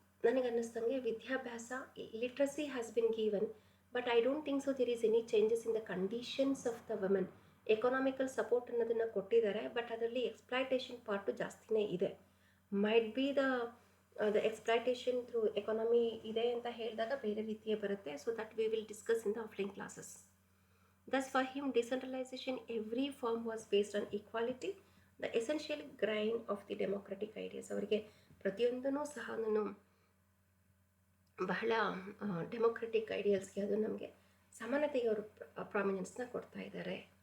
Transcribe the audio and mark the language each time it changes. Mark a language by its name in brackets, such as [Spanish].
[Kannada] ನನಗನ್ನಿಸ್ತಂಗೆ ವಿದ್ಯಾಭ್ಯಾಸ, [English] Literacy has been given, but I don't think so there is any changes in the conditions of the women. [Kannada] Economical support ಅನ್ನೋದನ್ನು ಕೊಟ್ಟಿದ್ದಾರೆ, but ಅದರಲ್ಲಿ exploitation part ಜಾಸ್ತಿನೇ ಇದೆ. [English] might be the exploitation through economy [Kannada] ಇದೆ ಅಂತ ಹೇಳಿದಾಗ ಬೇರೆ ರೀತಿಯೇ ಬರುತ್ತೆ. [English] So that we will discuss in the offline classes. Thus for him, decentralization, every form was based on equality, the essential grain of the democratic ideas. [Kannada] ಅವರಿಗೆ ಪ್ರತಿಯೊಂದೂ ಸಹ ಬಹಳ ಡೆಮೋಕ್ರೆಟಿಕ್ ಐಡಿಯಲ್ಸ್ಗೆ ಅದು ನಮಗೆ ಸಮಾನತೆಗೆ ಅವರು ಪ್ರಾಮಿನೆನ್ಸ್ನ ಕೊಡ್ತಾ ಇದ್ದಾರೆ.